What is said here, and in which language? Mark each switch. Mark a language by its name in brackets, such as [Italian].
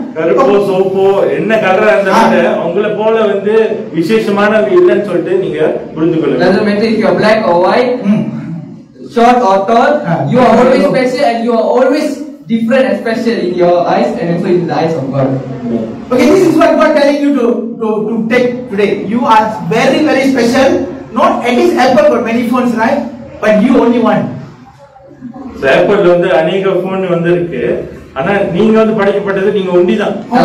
[Tamil] கருப்போ சோப்போ என்ன கலரா இருந்தாலும் உங்களை போல வந்து விசேஷமானது இல்லைன்னு சொல்லிட்டு நீங்க புரிந்து கொள்ளுங்க. [English] Doesn't matter if you are black or white, short or tall, you are always special and you are always different and special in your eyes and also in the eyes of God. Okay, this is what God telling you to take today. You are very very special. Not at least Apple got many phones, right? But you only one. [Tamil] So Apple வந்து अनेक phone வந்து இருக்கு. ஆனா நீங்க வந்து படைக்கப்பட்டது நீங்க ஒண்டிதான்.